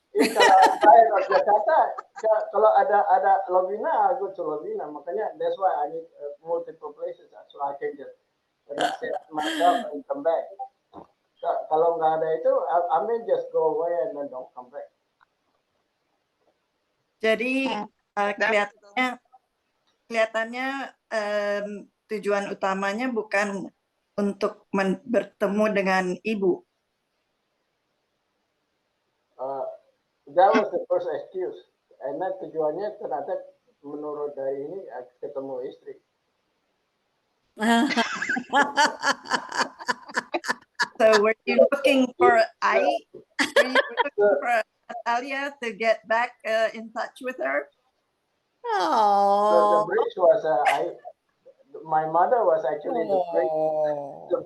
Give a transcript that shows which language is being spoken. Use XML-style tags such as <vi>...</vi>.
<id>Kalau saya ke Jakarta, kalau ada Lovina,</id> <en>I go to Lovina. Makanya that's why I need multiple places so I can just reset myself and come back.</en> <id>Kalau nggak ada itu,</id> <en>I may just go away and then don't come back.</en> <id>Jadi kelihatannya tujuan utamanya bukan untuk bertemu dengan ibu.</id> <en>That was the first excuse.</en> <id>And tujuannya ternyata menurut dari ini ketemu istri.</id> <en>So were you looking for Were you looking for Natalia to get back in touch with her? The Oh. bridge was my mother was actually the Oh.</en>